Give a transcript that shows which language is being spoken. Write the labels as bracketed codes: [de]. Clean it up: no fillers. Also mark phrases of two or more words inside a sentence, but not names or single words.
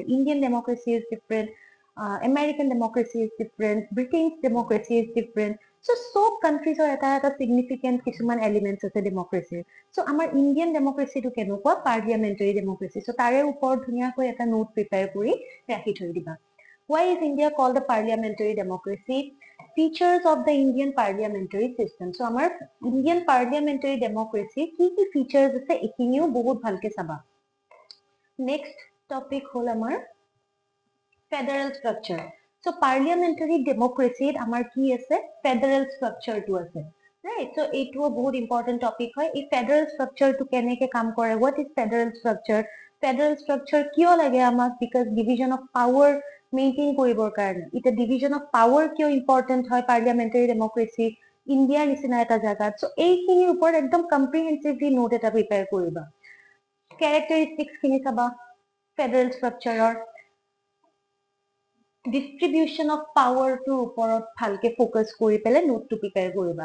[en] Indian democracy is different, American democracy is different, British democracy is different. [as] সো সব কান্ট্ৰিজৰ এটা সিগনিফিকেন্ট কিছুমান এলিমেন্টছ আছে ডেমক্ৰেসিৰ। সো আমাৰ ইণ্ডিয়ান ডেমক্ৰেসিটো কেনেকুৱা, [en] parliamentary democracy. [as] সো তাৰে ওপৰত ধুনীয়াকৈ এটা নোট প্ৰিপেয়াৰ কৰি ৰাখি থৈ দিবা। [en] Why is India called a parliamentary democracy? Features of the Indian parliamentary system. [as] So আমাৰ [en] Indian parliamentary democracy [as] কি features আছে এইখিনিও বহুত ভালকে চাবা। [en] Next topic [as] হ'ল আমাৰ [en] federal structure. [as] So [en] parliamentary democracy [as] আমাৰ কি আছে, [en] federal structure [as] টো আছে, right? So এইটোও বহুত important topic হয়। এই [en] federal structure [as] টো কেনেকে কাম কৰে, [en] what is federal structure, federal structure [as] কিয় লাগে আমাক, [en] because division of power [as] মেইনটেইন কৰিবৰ কাৰণে। এটা [en] division of power [as] কিয় ইম্পৰ্টেন্ট হয় [en] parliamentary democracy [as] ইণ্ডিয়াৰ নিচিনা এটা জাগাত। সো এইখিনিৰ ওপৰত একদম কম্প্ৰিহেনসিভলি নোট এটা প্ৰিপেয়াৰ কৰিবা। ক্যাৰেক্টাৰিষ্টিক্স খিনি চাবা [en] federal structure, distribution of power [as] ওপৰত ভালকে ফোকাস কৰি পেলাই নোটটো প্ৰিপেয়াৰ কৰিবা।